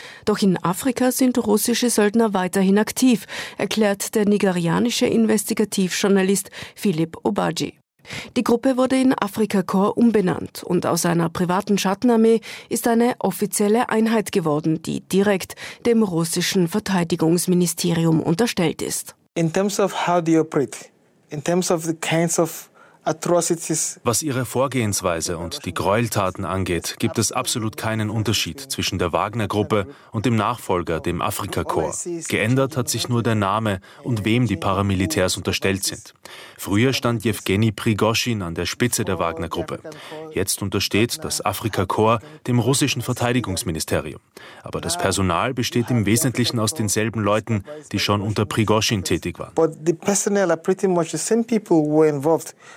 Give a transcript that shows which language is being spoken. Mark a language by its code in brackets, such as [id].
[de] Doch in Afrika sind russische Söldner weiterhin aktiv, erklärt der nigerianische Investigativjournalist Philipp Obagi. Die Gruppe wurde in Afrika-Korps umbenannt und aus einer privaten Schattenarmee ist eine offizielle Einheit geworden, die direkt dem russischen Verteidigungsministerium unterstellt ist. [en] In terms of how they operate, in terms of the kinds of atrocities. [de] Was ihre Vorgehensweise und die Gräueltaten angeht, gibt es absolut keinen Unterschied zwischen der Wagner-Gruppe und dem Nachfolger, dem Afrika-Korps. Geändert hat sich nur der Name und wem die Paramilitärs unterstellt sind. Früher stand Jewgeni Prigozhin an der Spitze der Wagner-Gruppe. Jetzt untersteht das Afrika-Korps dem russischen Verteidigungsministerium. Aber das Personal besteht im Wesentlichen aus denselben Leuten, die schon unter Prigozhin tätig waren. [en] But the personnel are pretty much the same people who were involved.